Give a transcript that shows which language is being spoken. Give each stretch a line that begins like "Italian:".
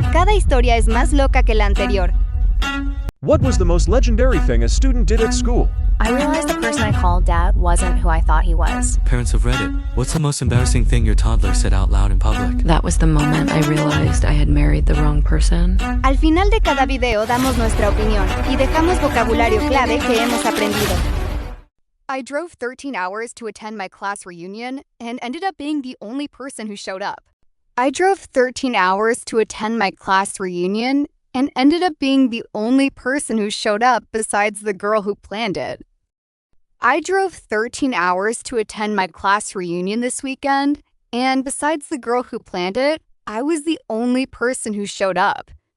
Spanish: Cada historia es más loca que la anterior.
English: What was the most legendary thing a student did at school? I realized the person I called dad wasn't who I thought he was. Parents of Reddit, what's the most embarrassing thing your toddler said out loud in public? That was the moment I realized I had married the wrong person.
Spanish: Al final de cada video damos nuestra opinión y dejamos vocabulario clave que hemos aprendido.
English: I drove 13 hours to attend my class reunion and ended up being the only person who showed up. I drove 13 hours to attend my class reunion and ended up being the only person who showed up besides the girl who planned it. I drove 13 hours to attend my class reunion this weekend, and besides the girl who planned it, I was the only person who showed up.